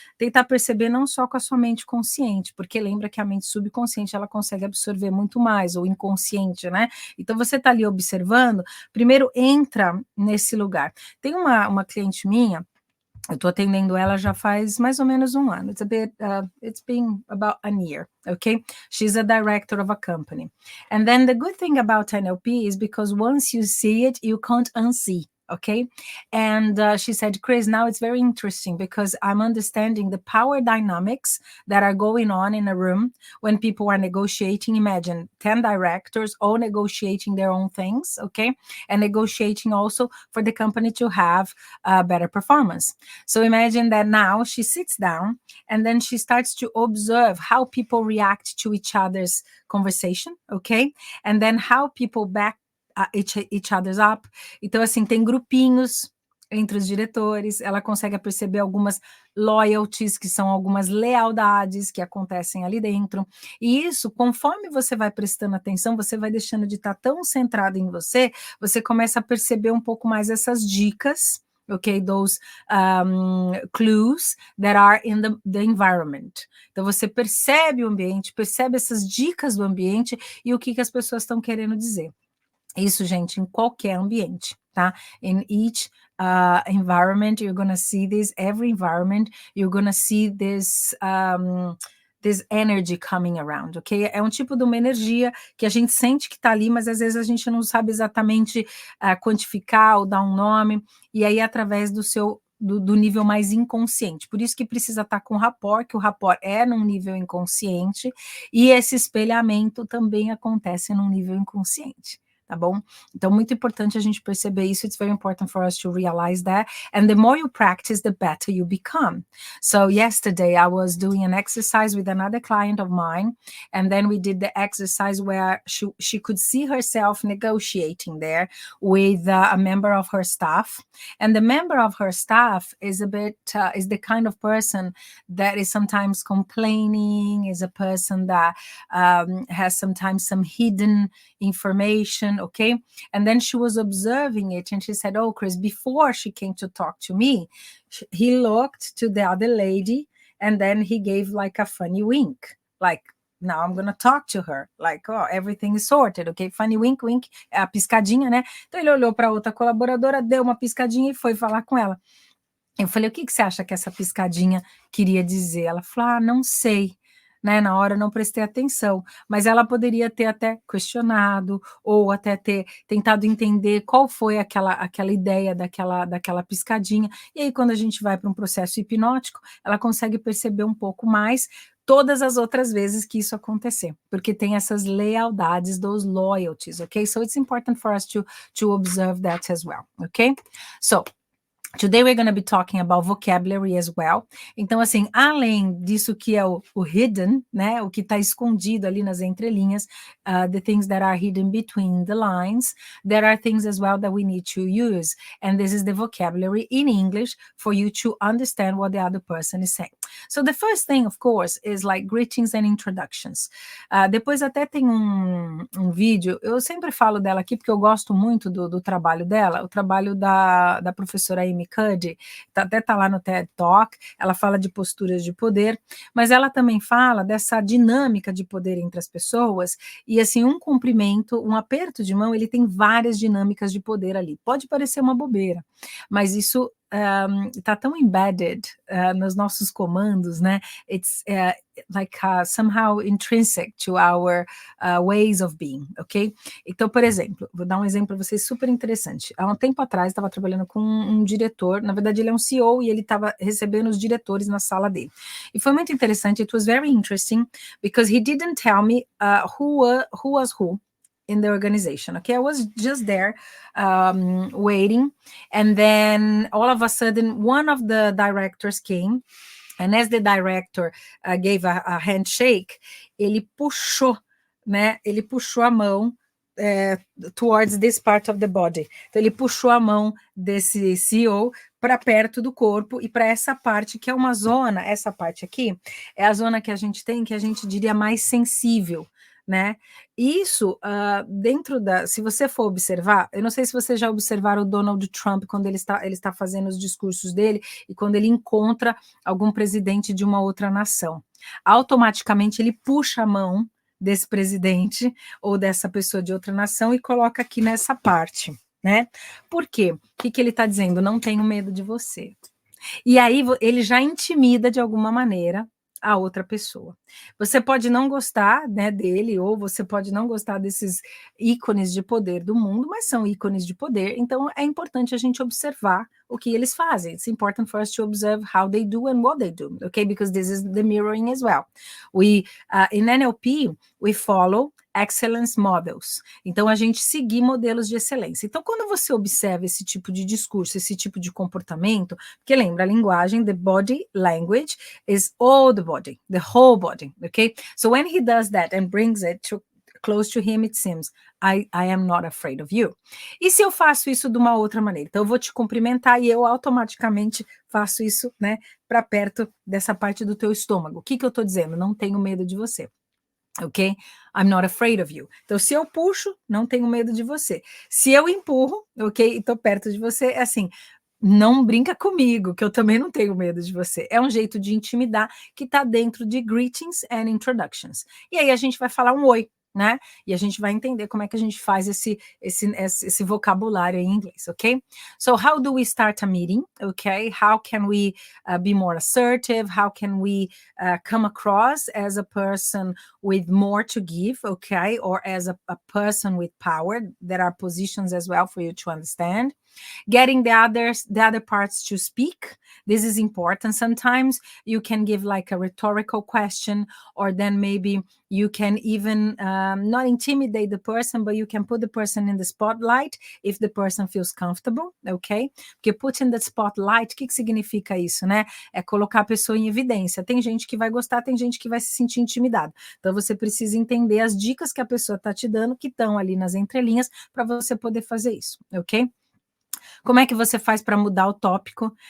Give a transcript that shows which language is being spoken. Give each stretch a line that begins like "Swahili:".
Portuguese: Tentar perceber não só com a sua mente consciente, porque lembra que a mente subconsciente ela consegue absorver muito mais, ou inconsciente, né? Então você está ali observando, primeiro entra nesse lugar. Tem uma cliente minha, eu estou atendendo ela já faz mais ou menos um ano.
English: It's been about a year, okay? She's a director of a company. And then the good thing about NLP is because once you see it, you can't unsee, okay? And she said, Chris, now it's very interesting because I'm understanding the power dynamics that are going on in a room when people are negotiating. Imagine 10 directors all negotiating their own things, okay? And negotiating also for the company to have better performance. So imagine that now she sits down and then she starts to observe how people react to each other's conversation, okay? And then how people back each other's up.
Portuguese: Então, assim, tem grupinhos entre os diretores, ela consegue perceber algumas loyalties, que são algumas lealdades que acontecem ali dentro, e isso, conforme você vai prestando atenção, você vai deixando de estar tão centrado em você, você começa a perceber um pouco mais essas dicas, okay,
English: those clues that are in the environment.
Portuguese: Então, você percebe o ambiente, percebe essas dicas do ambiente e o que as pessoas estão querendo dizer. Isso, gente, em qualquer ambiente, tá?
English: In each environment, you're gonna see this, every environment, you're gonna see this energy coming around, ok?
Portuguese: É um tipo de uma energia que a gente sente que tá ali, mas às vezes a gente não sabe exatamente quantificar ou dar um nome, e aí através do nível mais inconsciente. Por isso que precisa estar com rapport, que o rapport é num nível inconsciente, e esse espelhamento também acontece num nível inconsciente. Tá bom? Então, muito importante a gente perceber isso.
English: It's very important for us to realize that. And the more you practice, the better you become. So yesterday, I was doing an exercise with another client of mine, and then we did the exercise where she could see herself negotiating there with a member of her staff. And the member of her staff is is the kind of person that is sometimes complaining, is a person that has sometimes some hidden information, okay? And then she was observing it and she said, oh, Chris, before she came to talk to me, he looked to the other lady and then he gave like a funny wink, like, now I'm gonna talk to her, like, oh, everything is sorted, okay? Funny wink, wink,
Portuguese: é a piscadinha, né? Então ele olhou para outra colaboradora, deu uma piscadinha e foi falar com ela. Eu falei, o que você acha que essa piscadinha queria dizer? Ela falou, não sei. Né, na hora eu não prestei atenção, mas ela poderia ter até questionado ou até ter tentado entender qual foi aquela ideia daquela piscadinha, e aí quando a gente vai para um processo hipnótico, ela consegue perceber um pouco mais todas as outras vezes que isso acontecer, porque tem essas lealdades,
English: those loyalties,
Portuguese: okay?
English: So it's important for us to observe that as well, okay? So today we're going to be talking about vocabulary as well.
Portuguese: Então, assim, além disso que é o hidden, né, o que está escondido ali nas entrelinhas,
English: the things that are hidden between the lines, there are things as well that we need to use. And this is the vocabulary in English for you to understand what the other person is saying. So the first thing, of course, is like greetings and introductions.
Portuguese: Depois até tem um vídeo, eu sempre falo dela aqui porque eu gosto muito do trabalho dela, o trabalho da professora Amy Cuddy, até tá lá no TED Talk, ela fala de posturas de poder, mas ela também fala dessa dinâmica de poder entre as pessoas, e assim, um cumprimento, um aperto de mão, ele tem várias dinâmicas de poder ali. Pode parecer uma bobeira, mas isso está tão embedded nos nossos comandos, né?
English: It's like somehow intrinsic to our ways of being, ok?
Portuguese: Então, por exemplo, vou dar um exemplo para vocês super interessante. Há um tempo atrás, estava trabalhando com um diretor, na verdade ele é um CEO e ele estava recebendo os diretores na sala dele. E foi muito interessante,
English: it was very interesting, because he didn't tell me who was who in the organization, okay? I was just there waiting, and then all of a sudden one of the directors came, and as the director gave a handshake,
Portuguese: ele puxou, né? Ele puxou a mão
English: towards this part of the body.
Portuguese: Então ele puxou a mão desse CEO para perto do corpo e para essa parte que é uma zona, essa parte aqui é a zona que a gente tem, que a gente diria mais sensível, né? Isso dentro se você for observar, eu não sei se vocês já observaram o Donald Trump quando ele está fazendo os discursos dele e quando ele encontra algum presidente de uma outra nação, automaticamente ele puxa a mão desse presidente ou dessa pessoa de outra nação e coloca aqui nessa parte, né? Por quê? O que ele está dizendo? Não tenho medo de você. E aí ele já intimida de alguma maneira a outra pessoa. Você pode não gostar, né, dele, ou você pode não gostar desses ícones de poder do mundo, mas são ícones de poder, então é importante a gente observar o que eles fazem.
English: It's important for us to observe how they do and what they do, okay? Because this is the mirroring as well. In NLP, we follow excellence models.
Portuguese: Então, a gente seguir modelos de excelência. Então, quando você observa esse tipo de discurso, esse tipo de comportamento, porque lembra, a linguagem,
English: the body language is all the body, the whole body, okay? So when he does that and brings it close to him, it seems, I am not afraid of you.
Portuguese: E se eu faço isso de uma outra maneira? Então, eu vou te cumprimentar e eu automaticamente faço isso, né, para perto dessa parte do teu estômago. O que eu estou dizendo? Não tenho medo de você. Ok?
English: I'm not afraid of you.
Portuguese: Então, se eu puxo, não tenho medo de você. Se eu empurro, ok? E tô perto de você, é assim, não brinca comigo, que eu também não tenho medo de você. É um jeito de intimidar que tá dentro de
English: greetings and introductions.
Portuguese: E aí a gente vai falar um oi, né? E a gente vai entender como é que a gente faz esse vocabulário em inglês, ok?
English: So how do we start a meeting, okay? How can we be more assertive? How can we come across as a person with more to give, okay? Or as a person with power? There are positions as well for you to understand. Getting the other parts to speak. This is important. Sometimes you can give like a rhetorical question, or then maybe you can even not intimidate the person, but you can put the person in the spotlight if the person feels comfortable, ok?
Portuguese: Porque
English: put in the spotlight,
Portuguese: o que significa isso, né? É colocar a pessoa em evidência. Tem gente que vai gostar, tem gente que vai se sentir intimidado. Então você precisa entender as dicas que a pessoa está te dando, que estão ali nas entrelinhas, para você poder fazer isso, ok? Como é que você faz para mudar o tópico?